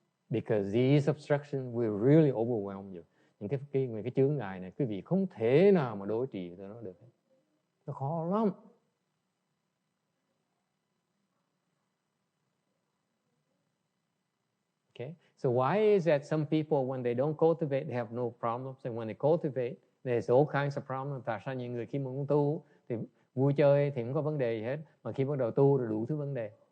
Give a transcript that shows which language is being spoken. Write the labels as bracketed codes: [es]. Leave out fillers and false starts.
[en] Because these obstructions will really overwhelm you. [vi] Những cái chướng ngại này quý vị không thể nào mà đối trị với nó được. Nó khó lắm. [en] Okay? So why is that some people when they don't cultivate they have no problems, and when they cultivate there's all kinds of problems? [vi] Tại sao những người khi muốn tu thì vui chơi thì không có vấn đề gì hết, mà khi bắt đầu tu rồi đủ thứ vấn đề?